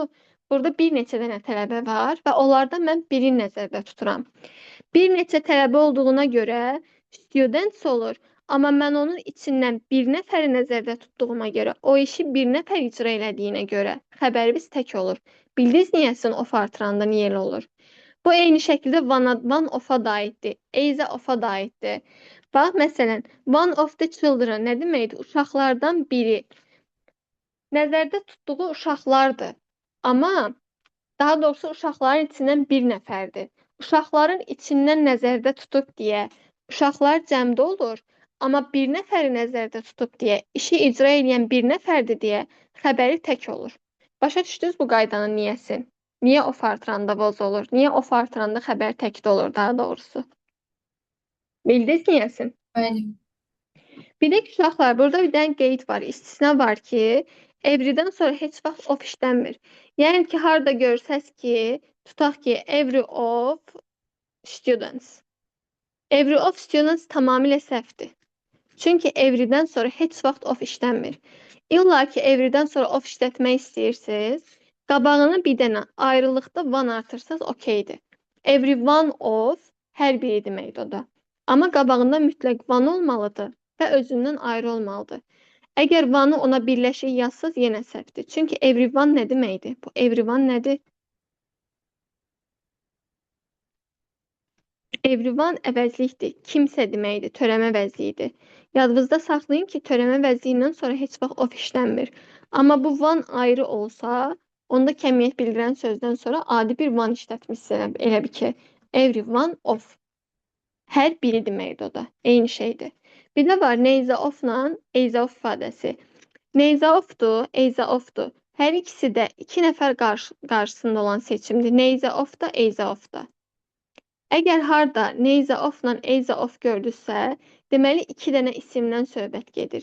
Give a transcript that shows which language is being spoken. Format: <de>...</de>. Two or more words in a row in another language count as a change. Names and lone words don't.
<az>Burada bir neçə dənə tələbə var və onlardan mən birini nəzərdə tuturam. Bir neçə tələbə olduğuna görə students olur. Amma mən onun içindən bir nəfəri nəzərdə tutduğuma görə, o işi bir nəfər icra elədiyinə görə xəbərimiz tək olur. Bildiniz niyəsin of artıranda niyə elə olur? Bu eyni şəkildə</az> <en>one of-</en> <az>a da aiddir.</az> <en>Eyza of-</en> <az>a da aiddir. Bax, məsələn,</az> <en>one of the children</en> <az>nə deməkdir? Uşaqlardan biri. Nəzərdə tutduğu uşaqlardır. Amma daha doğrusu uşaqların içindən bir nəfərdir. Uşaqların içindən nəzərdə tutub deyə uşaqlar cəmdə olur. Amma bir nəfəri nəzərdə tutub deyə işi icra edən bir nəfərdir deyə xəbəri tək olur. Başa düşdünüz bu qaydanın niyəsi? Niyə of artıranda voz olur? Niyə of artıranda xəbər təkdə olur daha doğrusu? Bildiniz niyəsin? Bəli. Bir də ki, uşaqlar, burada bir dənə qeyd var, istisna var ki, everydən sonra heç vaxt of işlənmir. Yəni ki, harda görsəz ki, tutaq ki,</az> <en>every of students. Every of students</en> <az>tamamilə səhvdir. Çünki everydən sonra heç vaxt of işlənmir. İlla ki, everydən sonra of işlətmək istəyirsiniz, qabağına bir dənə ayrılıqda one artırsanız okeydir.</az> <en>Every one of</en> <az>hər biri deməkdir o da. Amma qabağında mütləq one olmalıdır və özündən ayrı olmalıdır. Əgər one-ı ona birləşik yazsaz yenə səhvdir. Çünki everyone nə deməkdir? Bu everyone nədir? Everyone əvəzlikdir. Kimsə deməkdir. Törəmə vəzliyidir. Yadınızda saxlayın ki, törəmə vəzliyindən sonra heç vaxt of işlənmir. Amma bu one ayrı olsa, onda kəmiyyət bildirən sözdən sonra adi bir one işlətmişsiniz. Elə bir ki,</az> <en>every one of.</en> <az>Hər biri deməkdir o da. Eyni şeydir. Bir də var</az> <en>neyza ofla eyza of</en> <az>ifadəsi.</az> <en>Neyza ofdur, eyza ofdur.</en> <az>Hər ikisi də iki nəfər qarşısında olan seçimdir.</az> <en>Neyza of</en> <az>da,</az> <en>eyza of</en> <az>da. Əgər harda</az> <en>neyza ofla eyza of</en> <az>gördüsə, deməli iki dənə isimdən söhbət gedir.</az>